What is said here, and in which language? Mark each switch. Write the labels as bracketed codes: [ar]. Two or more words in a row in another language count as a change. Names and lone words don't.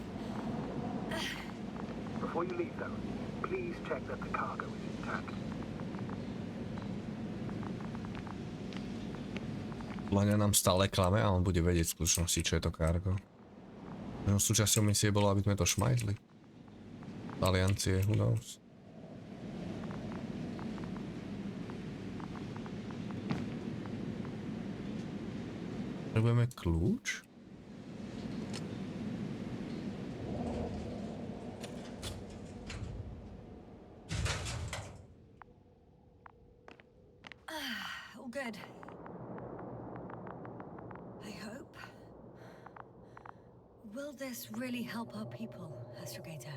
[en] Before you leave, though, please check that the cargo is intact. [sk] Láňa nám stále klame a on bude vedieť v skutočnosti, čo je to cargo. No, súčasťou misie bolo, aby sme to šmajdli. Aliancie, [en] who knows. [sk] Potrebujeme kľúč? [en] All good. I hope. Will this really help our people, Astrogator?